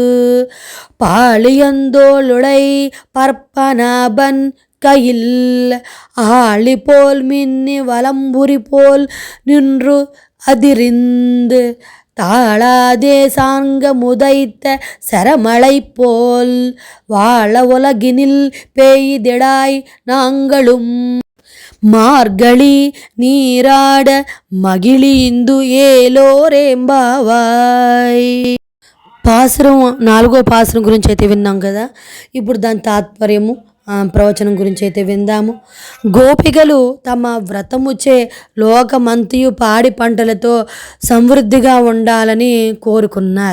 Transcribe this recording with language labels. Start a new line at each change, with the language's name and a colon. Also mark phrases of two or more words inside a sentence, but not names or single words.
Tamil: பாளியந்தோளுடை பற்பனாபன் கையில் ஆழி போல் மின்னி வலம்புரி போல் நின்று அதிரிந்து தாளாதே சாங்க முதைத்த சரமழை போல் வாழ உலகினில் பெய்திடாய் நாங்களும் மார்கழி நீராட மகிழ்ந்து ஏலோர் எம்பாவாய்.
Telugu: పాసురం 4వ పాసురం గురించి అయితే విన్నాం కదా. ఇప్పుడు దాని తాత్పర్యము ప్రవచనం గురించి అయితే విందాము. గోపికలు తమ వ్రతముచే లోకమంతయు పాడి పంటలతో సమృద్ధిగా ఉండాలని కోరుకున్నారు.